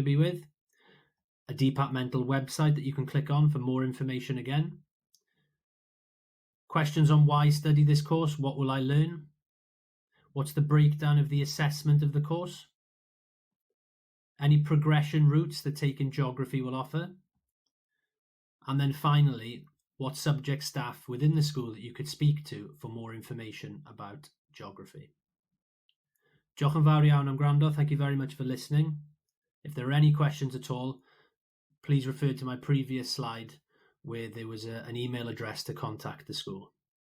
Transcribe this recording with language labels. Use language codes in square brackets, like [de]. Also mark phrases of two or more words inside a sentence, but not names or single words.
[en] be with, a departmental website that you can click on for more information again, questions on why study this course, what will I learn, what's the breakdown of the assessment of the course, any progression routes that Taking Geography will offer, And then finally, what subject staff within the school that you could speak to for more information about geography. [cy] Diolch yn fawr iawn am gwrando. [en] Thank you very much for listening. If there are any questions at all, please refer to my previous slide where there was an email address to contact the school.